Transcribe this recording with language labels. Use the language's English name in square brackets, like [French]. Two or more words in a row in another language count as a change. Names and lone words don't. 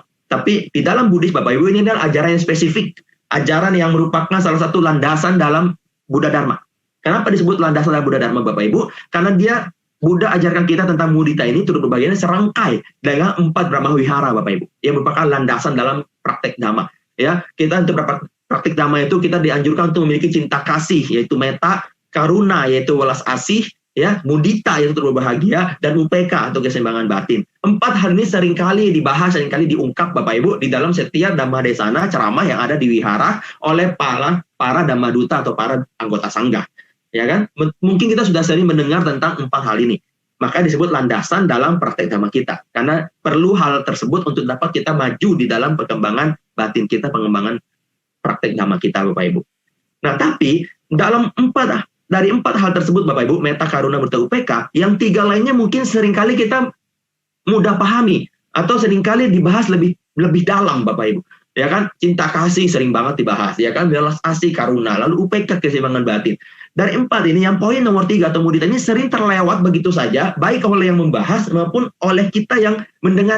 [Indonesian] Tapi di dalam Buddhis Bapak Ibu ini adalah ajaran yang spesifik. Ajaran yang merupakan salah satu landasan dalam Buddha Dharma. Kenapa disebut landasan dalam Buddha Dharma Bapak Ibu? Karena dia Buddha ajarkan kita tentang mudita ini turut berbahagia serangkai dengan 4 Brahma Wihara Bapak Ibu. Yang merupakan landasan dalam praktek Dhamma. Ya, kita untuk praktik Dhamma itu kita dianjurkan untuk memiliki cinta kasih, yaitu [Pali] metta, karuna, [Indonesian] yaitu welas asih, ya, mudita yaitu turut berbahagia, dan upeka atau keseimbangan batin. 4 hal ini seringkali dibahas, seringkali diungkap Bapak Ibu di dalam setiap Dhammadesana ceramah yang ada di wihara oleh para Dhammaduta atau para anggota sangga. Ya kan? Mungkin kita sudah sering mendengar tentang 4 hal ini. Maka disebut landasan dalam praktek Dhamma kita. Karena perlu hal tersebut untuk dapat kita maju di dalam perkembangan batin kita, pengembangan praktek Dhamma kita Bapak Ibu. Nah, tapi dalam 4 hal tersebut Bapak Ibu, [Pali] metta, karuna, mudita, upeka, [Indonesian] yang 3 lainnya mungkin seringkali kita mudah pahami atau seringkali dibahas lebih dalam Bapak Ibu. Ya kan, cinta kasih sering banget dibahas, ya kan, welas asih, karuna, lalu upeka, keseimbangan batin. Dari 4 ini, yang poin nomor 3 atau mudita ini sering terlewat begitu saja, baik oleh yang membahas maupun oleh kita yang mendengarnya.